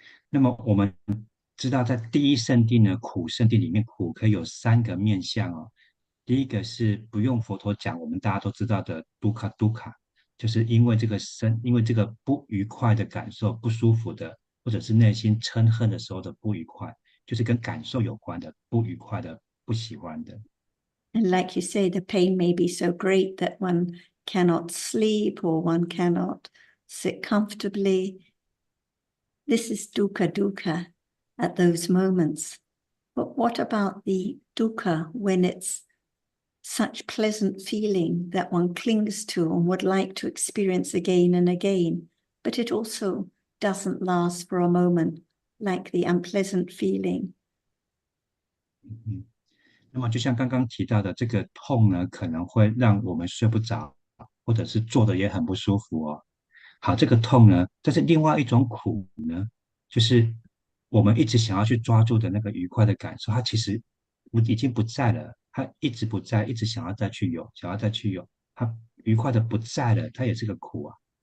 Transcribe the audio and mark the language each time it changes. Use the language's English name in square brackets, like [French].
[Chinese] 那么我们知道，在第一圣地呢，苦圣地里面，苦可以有3个面向哦。第一个是不用佛陀讲，我们大家都知道的 dukkha dukkha，就是因为这个不愉快的感受、不舒服的，或者是内心嗔恨的时候的不愉快，就是跟感受有关的不愉快的、不喜欢的。 [English] And like you say, the pain may be so great that one cannot sleep or one cannot sit comfortably. This is dukkha dukkha at those moments. But what about the dukkha when it's such pleasant feeling that one clings to and would like to experience again and again, but it also doesn't last for a moment, like the unpleasant feeling? [Chinese] 那么就像刚刚提到的，这个痛呢，可能会让我们睡不着，或者是坐的也很不舒服哦。好，这个痛呢，但是另外一种苦呢，就是我们一直想要去抓住的那个愉快的感受，它其实已经不在了，它一直不在，一直想要再去有，想要再去有，它愉快的不在了，它也是个苦啊。